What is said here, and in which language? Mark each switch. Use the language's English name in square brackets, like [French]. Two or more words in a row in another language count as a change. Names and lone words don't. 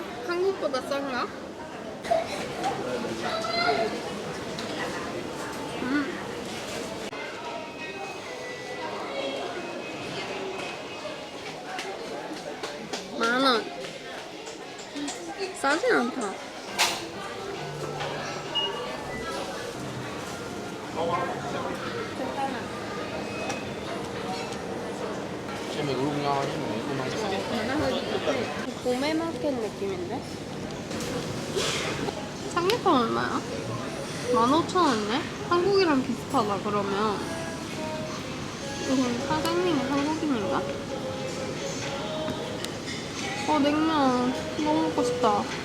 [Korean] 한국보다 싼가? 만원. 싸진 않다. [Vietnamese] Xem mình cũng ngon nhưng mà cũng 맛있어. [Korean] 봄에 마켓 느낌인데? 삼계탕 얼마야? 15,000원이네? 한국이랑 비슷하다 그러면. 이건 사장님이 한국인인가? 냉면 너무 먹고 싶다.